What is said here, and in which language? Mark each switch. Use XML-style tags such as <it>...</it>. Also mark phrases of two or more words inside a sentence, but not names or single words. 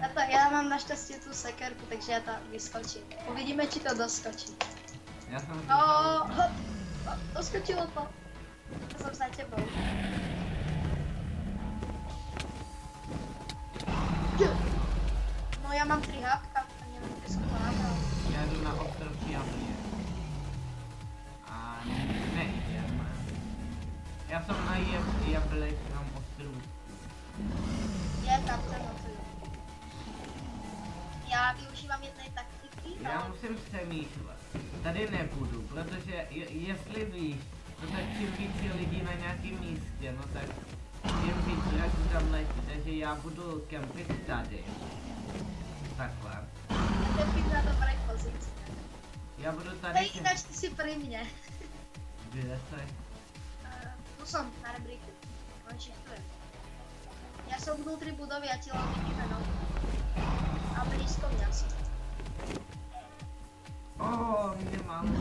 <sk>Ja mám našťastie tú sekerku, takže ja tam vyskočím. Uvidíme, či to doskočí.</sk> <cs>Já jsem</cs> <sk>Doskočilo to. Ja som za tebou. No ja mám 3 hápka, a neviem, kde som to nabral.</sk> <cs>Já jdu na ostrov Jablě. A nejdem. Já jsem na jablečnom ostrovu.</cs> <sk>Je tam ten otvor. Ja využívam jednej taktiky.</sk> <cs>Já musím přemýšlet. Tady nebudu, protože jestli víš, no tak čím víc je lidí na nějakém místě, no tak Tím víc draků tam letí, takže já budu kempit tady. Takhle. Kempit na dobré pozici. Já budu tady...</cs> <sk>Hej, ináč ty si pri mne.</sk> <cs>Kde jsi?</cs> <sk>Tu som, na rebríku. On shiftuje. Ja som vnútri budovy a ti len vidíme nohu. A blízko mňa si. Nemám.</sk>